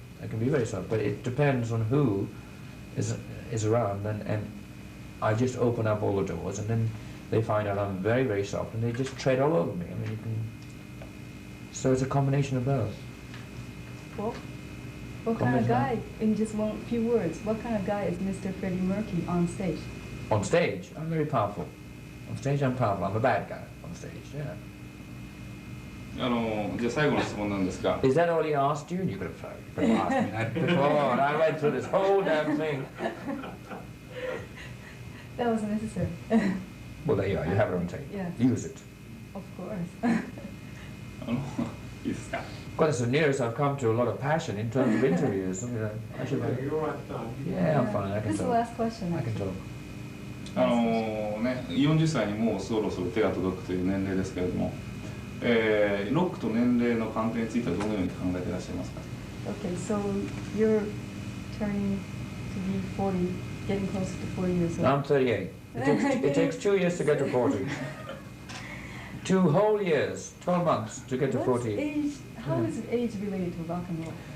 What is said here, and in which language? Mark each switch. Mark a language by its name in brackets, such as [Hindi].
[English] But it depends on who is around, and I just open up all the doors, and then they find out I'm very, very soft, and they just tread all over me. I mean, so it's a combination of both. Well, what kind of guy, in just few words, what kind of guy is Mr. Freddie Mercury on stage? On stage, I'm very powerful. On stage, I'm powerful. I'm a bad guy on stage, yeah. [Japanese] じゃあ最後の質問なんですが。 [English] Is that all he asked you? You could have asked me that before, and I went through this whole damn thing. That was necessary. Well, there you are. You have it on tape. Yes. Use it. Of course. [Japanese] いいですか。 [English] Well, that's the nearest I've come to a lot of passion in terms of interviews. I should. Yeah, I'm fine. I can This is the talk. last question. I can talk. [Japanese] 40歳にもうそろそろ手が届くという年齢ですけれども、ロックと年齢の関係についてはどのように考えていらっしゃいますか。 [English] Okay, so you're turning to be 40, getting close to 40 years old. I'm 38. It takes 2 years to get to 40. 2 whole years, 12 months to get to 40. Age, how is age related to rock and roll?